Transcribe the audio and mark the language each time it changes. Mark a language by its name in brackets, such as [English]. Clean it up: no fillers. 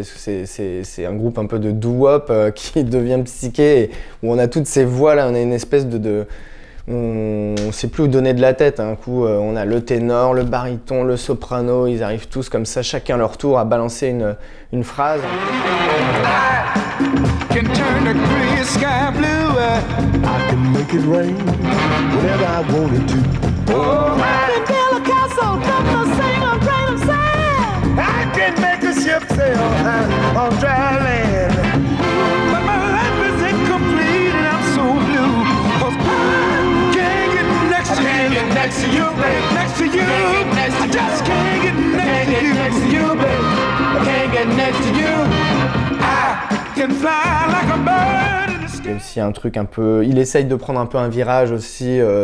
[French] C'est un groupe un peu de doo-wop qui devient psyché, où on a toutes ces voix là, on a une espèce on sait plus où donner de la tête, hein. Un coup on a le ténor, le baryton, le soprano, ils arrivent tous comme ça, chacun leur tour à balancer une phrase. [English] I can turn the gray sky blue. I can make it rain whenever I wanted to. Oh, I can tell a castle from the sing a grain of sand. I can make a ship sail on dry land. But my life is incomplete and I'm so blue. 'Cause I can't get next to you. I can't get next to you, babe. Next to you. I just can't get next to you, babe. I can't get next to you. I can fly like a bird in the sky. [French] Il y a aussi un truc un peu... Il essaye de prendre un peu un virage aussi...